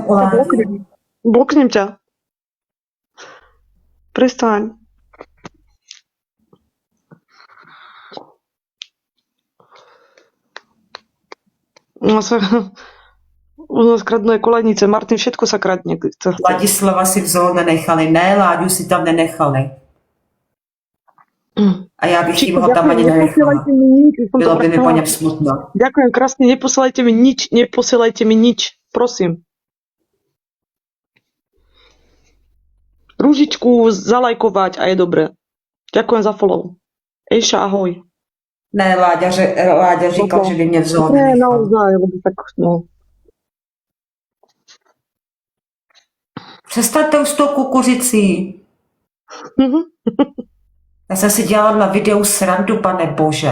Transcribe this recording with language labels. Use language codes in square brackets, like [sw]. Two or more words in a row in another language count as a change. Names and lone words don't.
[sk] bloknem ťa. Prestaň. U nás kradnú aj kolejnice. Martin, všetko sa kradne. Ladislava si v zoo nenechali. [cs] Ne, Láďu si tam nenechali. A já bych jim ho tam ani nenechala. Bylo by mi po něm smutno. [sk] Ďakujem krásne, neposielajte mi nič, prosím. Rúžičku zalajkovať a je dobré. Ďakujem za follow. Ejša, ahoj. [cs] Ne, Láďa říkal, že by mě v zoo Ne, nenechal. [sk] naozaj, lebo tak, no. [cs] Přestaňte už s tou kukuřicí. Já jsem si dělala na videu srandu, pane bože.